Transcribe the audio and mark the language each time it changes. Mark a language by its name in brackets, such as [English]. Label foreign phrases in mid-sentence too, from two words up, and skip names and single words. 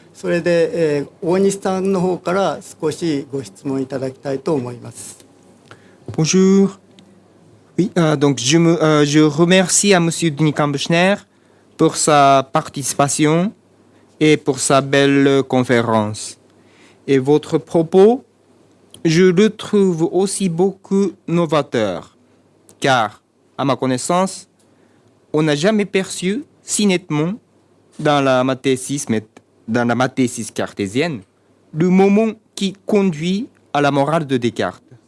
[Japanese] それで、大西さんの方から少しご質問いただきたいと思います。 [French] Bonjour. Oui, donc je remercie à Monsieur Denis Kambechner pour sa participation et pour sa belle conférence. Et votre propos, je le trouve aussi beaucoup novateur, car, à ma connaissance, on n'a jamais perçu si nettement dans la mathésis cartésienne le moment qui conduit à la morale de Descartes.